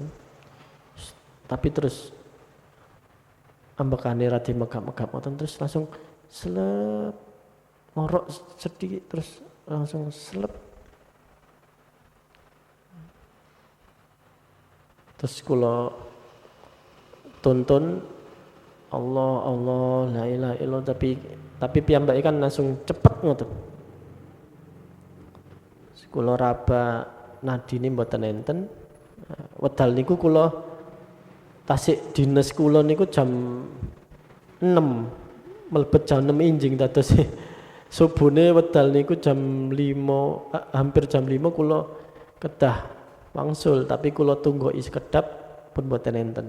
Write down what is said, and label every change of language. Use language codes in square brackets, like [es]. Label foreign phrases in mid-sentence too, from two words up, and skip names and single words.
[jv] Tapi terus ambekane ra dimegap-megap ngoten terus langsung selep ngorok sedikit terus langsung selep. Terus kula tonton Allah Allah [ar] la ilaha illallah [jv] tapi piyambake kan langsung cepet ngoten. Kula raba nadine mboten enten. Wedal niku kula tasik dinas kula niku jam 6. Mlebet jam 6 injing dados subune wedal niku jam 5 hampir jam 5 kula kedah wangsul tapi kula tunggu sekedap pun mboten enten.